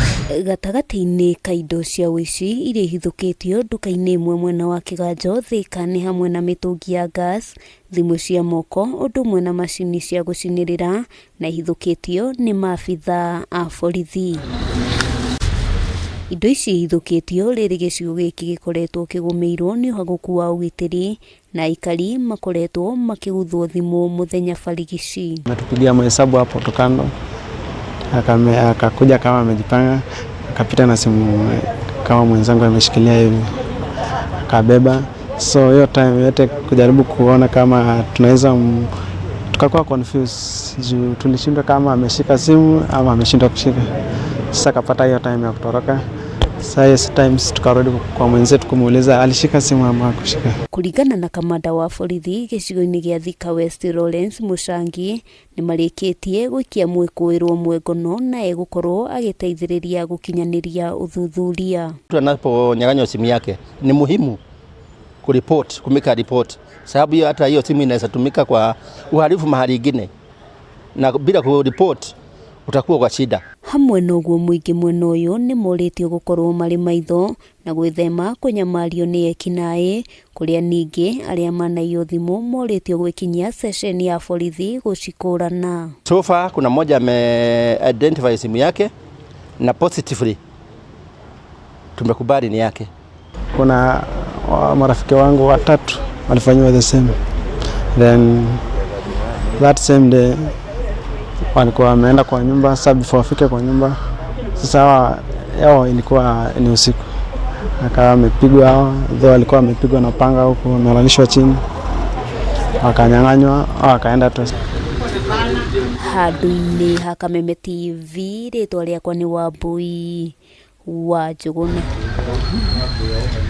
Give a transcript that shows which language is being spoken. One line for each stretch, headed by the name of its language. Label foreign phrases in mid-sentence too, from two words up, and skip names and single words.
Kikuyu: Gatagati-inĩ ka indo cia ũici iria ihithũkĩtio nduka-inĩ imwe mwena wa Kĩganjo, Thika nĩ hamwe na mĩtũngi ya gas, thimũ cia moko, ũndũ ũmwe na macini cia gũcinĩrĩra, na ihithũkĩtio nĩ maabithaa a borithi. Indo ici ihithũkĩtio rĩrĩ gĩcigo gĩkĩ gĩkoretwo kĩgũmĩirwo nĩ ũhagũku wa ũgitĩri, na aikari makoretwo makĩguthwo thimũ mũthenya barigici.
Swahili: Natupigia mahesabu hapo tokando, akakuja kama amejipanga, akapita na simu kama mwenzangu ameshikilia hivi, akabeba. So hiyo time yote kujaribu kuona kama tunaweza tukakuwa confused juu tulishindwa kama ameshika simu ama ameshindwa kushika. Sasa akapata hiyo time ya kutoroka. Sasa yes times tukarudi kwa mwenzetu kumuuliza alishika simu ama hakushika.
Kikuyu: Kuringana na kamanda wa borithi gĩcigo-inĩ gĩa Thika West Lawrence Mũcangi, nĩ marĩkĩtie gũikia mwĩkũĩrwo mwengono na egũkorwo agĩteithĩrĩria gũkinyanĩria ũthuthuria.
Swahili: Mtu anaponyang'anywa simu yake ni muhimu kumeka report, sababu hiyo hata hiyo simu inaweza tumika kwa uhalifu mahali ingine, na bila kureport utakuwa kwa shida.
Kikuyu: Hamwe noguo mũingĩ mwena ũyũ nĩ morĩtio gũkorwo marĩ maitho na gwĩthema kũnyamario nĩ ekinaĩ, kũrĩa ningĩ arĩa manaiywo thimũ morĩtio gwĩkinyia session ya borithi gũcikũrana.
Swahili: So far kuna mmoja ame-identify simu yake na positively tumekubali ni yake. Kuna marafiki wangu watatu walifanywa
English: the same. Then that same day
Swahili: walikuwa wameenda kwa nyumba, sasa before wafike kwa nyumba, sasa yao ilikuwa ni usiku. Akawa wamepigwa hao, walikuwa wamepigwa na panga huko, wamelalishwa chini, wakanyang'anywa, wakaenda tu.
Kikuyu: Handũ-inĩ ha Kameme TV, rĩtwa rĩakwa nĩ Wambui wa Njũgũna.